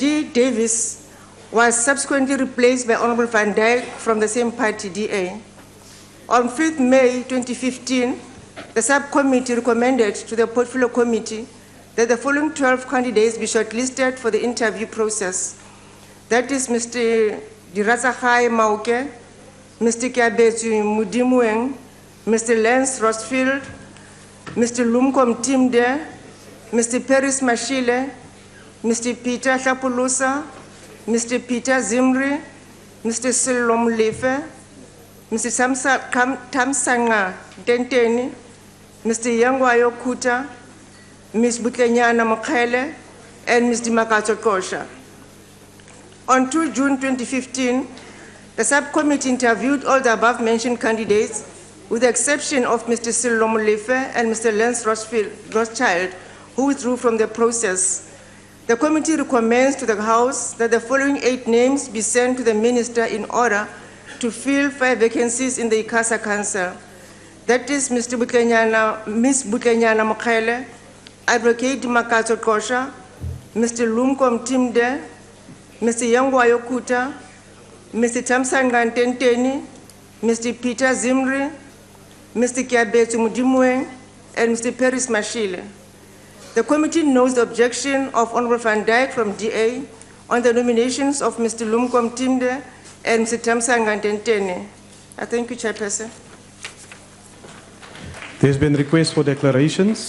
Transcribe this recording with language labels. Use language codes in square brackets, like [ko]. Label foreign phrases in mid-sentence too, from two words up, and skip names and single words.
[en] Davis, was subsequently replaced by Honorable Van Dijk from the same party, DA. On 5th May 2015, the subcommittee recommended to the Portfolio Committee that the following 12 candidates be shortlisted for the interview process. That is Mr. Dirazakhai Mauke, Mr. Kiabetu Mudimueng, Mr. Lance Rosfield, Mr. Lumkom Timde, Mr. Peris Mashile, Mr. Peter Hlapulusa, Mr. Peter Zimri, Mr. Silom Lefe, Mr. Tamsanga Denteni, Mr. Yangwayo Kuta, Ms. Butlenyana Mokhele, and Ms. Dimakato Kosha. On 2 June 2015, the subcommittee interviewed all the above-mentioned candidates, with the exception of Mr. Silom Lefe and Mr. Lance Rothschild, who withdrew from the process. The committee recommends to the House that the following 8 names be sent to the Minister in order to fill 5 vacancies in the ICASA Council. That is Ms. Butlenyana Mokhele, Advocate Makato Kosha, Mr. Lumkom Timde, Mr. Yangwayo Kuta, Mr. Tamsangan Tenteni, Mr. Peter Zimri, Mr. Kiabetu Mudimueng, and Mr. Peris Mashile. The committee notes the objection of Honorable Van Dijk from DA on the nominations of Mr. Lumkom Timde and Mr. Tamsangan Tenteni. I thank you, Chairperson. There's been requests for declarations.